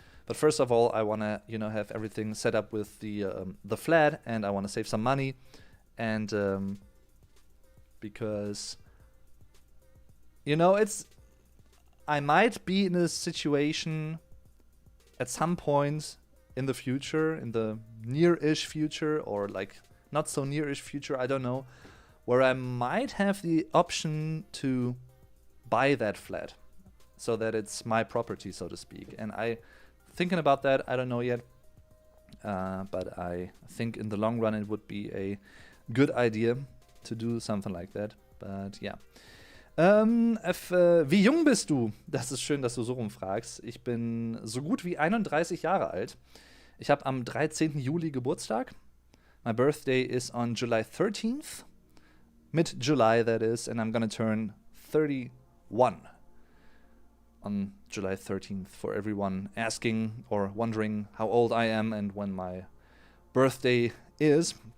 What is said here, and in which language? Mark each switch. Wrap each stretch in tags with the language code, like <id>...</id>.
<en>But first of all, I wanna, you know, have everything set up with the flat, and I wanna save some money, and because, you know, I might be in a situation at some point in the future, in the near-ish future, or like not so near-ish future, I don't know, where I might have the option to buy that flat so that it's my property, so to speak. And I thinking about that, I don't know yet, but I think in the long run it would be a good idea to do something like that. But yeah.</en> <de>Wie jung bist du? Das ist schön, dass du so rumfragst. Ich bin so gut wie 31 Jahre alt. Ich habe am 13. Juli Geburtstag.</de> <en>My birthday is on July 13th. Mid-July, that is. And I'm gonna turn 31 on July 13th, for everyone asking or wondering how old I am and when my birthday is.</en>